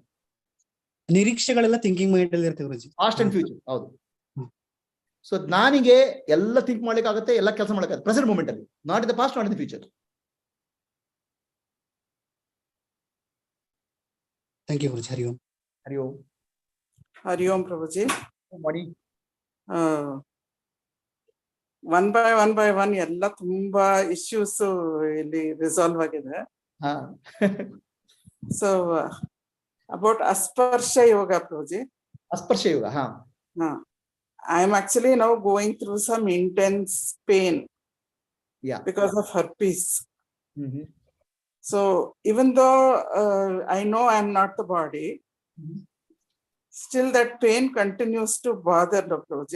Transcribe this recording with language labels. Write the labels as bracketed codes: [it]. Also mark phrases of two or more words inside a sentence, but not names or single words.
[kn] ನಿರೀಕ್ಷೆಗಳೆಲ್ಲ [en] thinking mind [kn] ಅಲ್ಲಿ ಇರುತ್ತೆ ಗುರುಜಿ. [en] past and future. ಹೌದು. [kn] ಸೊ ನಾನಿಗೆ ಎಲ್ಲ ಥಿಂಕ್ ಮಾಡ್ಲಿಕ್ಕೆ ಆಗುತ್ತೆ, ಎಲ್ಲ ಕೆಲಸ ಮಾಡಕ್ಕೆ [en] present moment [kn] ಅಲ್ಲಿ, [en] not in the past, not in the future. thank you Guruji. [sa] ಹರಿ ಓಂ. ಹರಿ ಓಂ. हरि ओम् Prabhuji. [kn] ಮಾಡಿ [en] one by one [kn] ಎಲ್ಲ ತುಂಬಾ ಇಶ್ಯೂಸ್ ಇಲ್ಲಿ ರಿಸಾಲ್ವ್ ಆಗಿದೆ. [en] so about ಅಸ್ಪರ್ಶ ಯೋಗ Prabhuji. ಅಸ್ಪರ್ಶ ಯೋಗ. I am actually now going through some intense pain. Yeah. Because of herpes. Mm-hmm. So even though I know I am not the body, still that pain continues to bother Prabhuji.